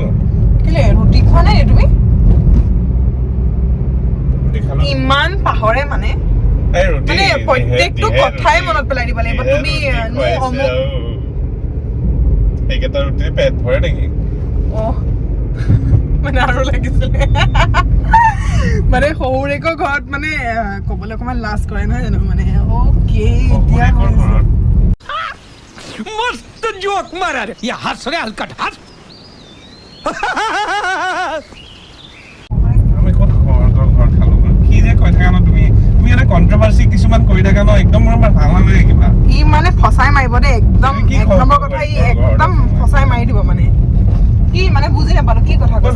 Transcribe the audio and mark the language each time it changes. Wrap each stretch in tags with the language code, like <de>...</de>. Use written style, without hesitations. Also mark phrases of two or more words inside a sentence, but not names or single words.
<as>কেলে ৰুটি খোৱা নাই তুমি ইমান পাহৰে মানে প্ৰত্যেকটো কথাই মনত পেলাই দিব লাগিব তুমি এইকেইটা ৰুটি পেট ভৰে নেকি মানে আৰু লাগিছিলে মানে সৰুৰেকৰ ঘৰত মানে ক'বলৈ অকমান লাজ কৰে নহয় জানো মানে ওকে এতিয়া</as> <hi>मस्त जोक मारा रे ये हंस रे हलकट हंस</hi> <as>আমি ক'ত ঘৰ খালো কি যে কৈ থাকা ন তুমি এটা কন্ট্ৰভাৰ্সি কিছুমান কৰি থাকা ন একদম মোৰ ভাল নালাগে কিবা ই মানে ফসাই মাৰিব দে একদম এক নম্বৰ কথা ই একদম ফসাই মাৰি দিব মানে কি মানে বুজি নাপালো কি কথা কৈছা</as>